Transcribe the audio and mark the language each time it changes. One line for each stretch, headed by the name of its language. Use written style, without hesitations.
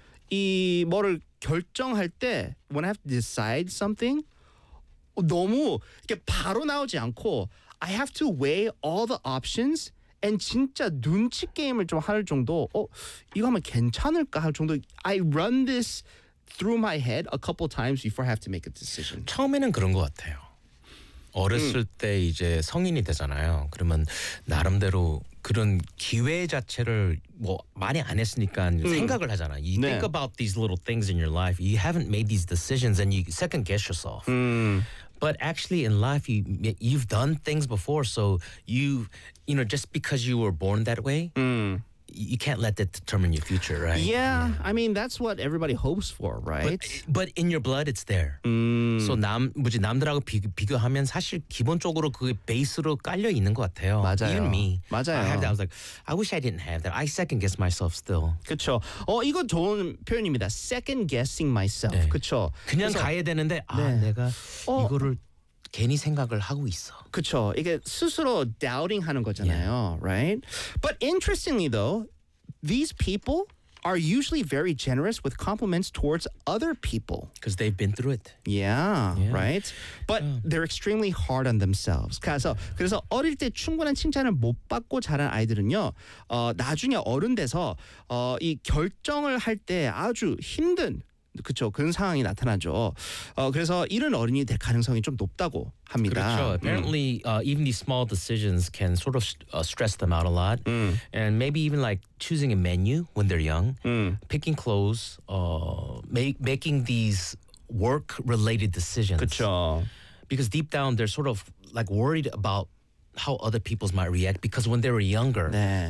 Korean: 이 뭐를 결정할 때
English: when I have to decide something
Korean: 너무 이렇게 바로 나오지 않고
English: I have to weigh all the options and
Korean: 진짜 눈치 게임을 좀 할 정도
English: 이거 하면 괜찮을까 할 정도 I run this through my head a couple times before I have to make a decision.
Korean: 처음에는 그런 것 같아요. 어렸을 때 이제 성인이 되잖아요. 그러면 나름대로 그런 기회 자체를 뭐 많이 안 했으니까 생각을 하잖아.
English: You 네. think about these little things in your life. You haven't made these decisions and you second guess yourself. But actually in life you've done things before so you know just because you were born that way. You can't let that determine your future, right? Yeah, I mean that's what everybody hopes for, right? But in your blood, it's there.
Korean: So 남들하고 비교하면 사실 기본적으로 그 베이스로 깔려 있는 것 같아요. 맞아요.
English: Even me,
Korean: 맞아요.
English: I had that. I was like, I wish I didn't have that. I second guess myself still.
Korean: 그렇죠. 이거 좋은 표현입니다.
English: Second guessing myself.
Korean: 네. 그렇죠. 그냥 그래서, 가야 되는데 아 네. 내가 이거를 괜히 생각을 하고 있어. 그렇죠. 이게 스스로 doubting 하는 거잖아요. Yeah. Right?
English: But interestingly though, these people are usually very generous with compliments towards other people. Because they've been through it. Yeah. yeah. Right? But they're extremely hard on themselves.
Korean: 그래서 어릴 때 충분한 칭찬을 못 받고 자란 아이들은요. 나중에 어른 돼서 이 결정을 할 때 아주 힘든 그렇죠. 그런 상황이 나타나죠. 그래서 이런 어른이 될 가능성이 좀 높다고 합니다.
English: 그렇죠. Apparently, even these small decisions can sort of stress them out a lot. And maybe even like choosing a menu when they're young, picking clothes, making these work-related decisions.
Korean: 그렇죠.
English: Because deep down, they're sort of like worried about how other people might react because when they were younger 네.